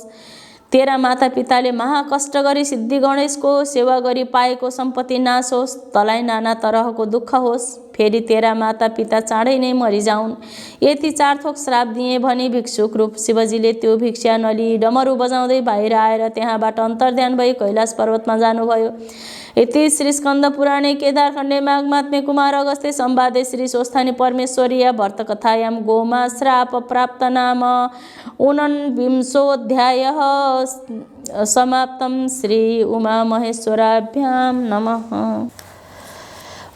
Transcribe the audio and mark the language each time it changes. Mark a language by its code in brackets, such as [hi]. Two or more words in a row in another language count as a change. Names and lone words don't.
[ne] तेरा माता पिताले महाकष्ट गरी सिद्धि गणेशको सेवा गरी पाएको सम्पत्ति नाश होस्, तँलाई नाना तरहको दुःख होस्, फेरि तेरा माता पिता चाँडै नै मरिजाउन्। यति 4 थोक श्राप दिए भनी भिक्षुक रूप शिवजीले त्यो भिक्षा नलिई डमरू बजाउँदै बाहिर आएर त्यहाँबाट अन्तर्ध्यान भई कैलाश पर्वतमा जानुभयो। [sa] इति श्री स्कन्द पुराणे केदारखण्डे माघमात्म्ये कुमार अगस्त्ये संवादे श्री स्वस्थानी परमेश्वरीया व्रतकथायां गोमा श्राप प्राप्त नाम 49 समाप्तं। श्री उमा महेश्वराभ्यां नमः।